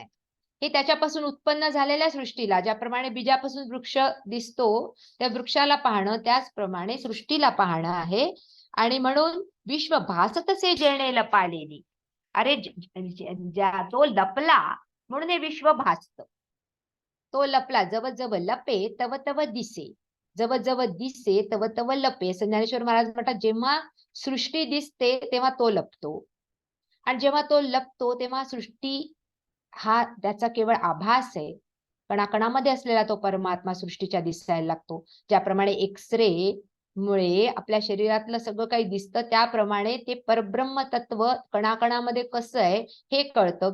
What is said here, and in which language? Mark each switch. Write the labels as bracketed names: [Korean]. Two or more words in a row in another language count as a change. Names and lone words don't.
[Marathi] हे त्याच्यापासून उत्पन्न झालेल्या सृष्टीला, ज्याप्रमाणे बीजापासून वृक्ष दिसतो त्या वृक्षाला पाहणं, त्याचप्रमाणे सृष्टीला पाहणं आहे. आणि म्हणून विश्व भासतसे जेणे लपालेली. अरे तो लपला म्हणून हे विश्व भासत. तो लपला, जवळ जवळ लपे तव तव दिसे, जवळ जवळ दिसे तव तव लपे. असं ज्ञानेश्वर महाराज म्हणतात जेव्हा सृष्टी दिसते तेव्हा तो लपतो, आणि जेव्हा तो लपतो तेव्हा सृष्टी हा त्याचा केवळ आभास आहे. कणाकणामध्ये असलेला तो परमात्मा सृष्टीच्या दिसायला लागतो. ज्याप्रमाणे एक्सरे मुळे आपल्या शरीरातलं सगळं काही दिसतं, त्याप्रमाणे ते परब्रह्म तत्व कणाकणामध्ये कसं आहे हे कळतं.